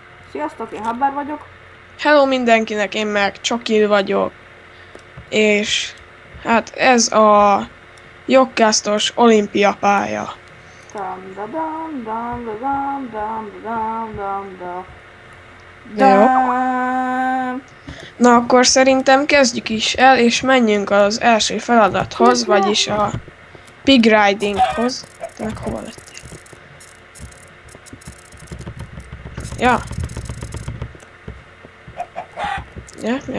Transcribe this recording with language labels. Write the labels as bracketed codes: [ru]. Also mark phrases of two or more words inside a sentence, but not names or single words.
[hu] Sziasztok, én Habbar vagyok. Hello mindenkinek, én meg Csokil vagyok, és hát ez a jogkásztos olimpia pálya. Dam da dam dam da dam dam da dam dam da Jó. dam. Na akkor szerintem kezdjük is el, és menjünk az első feladathoz, Kikre? vagyis a [en] pig ridinghoz. [hu] Te meg hova lettél? Ja. Ja, jó.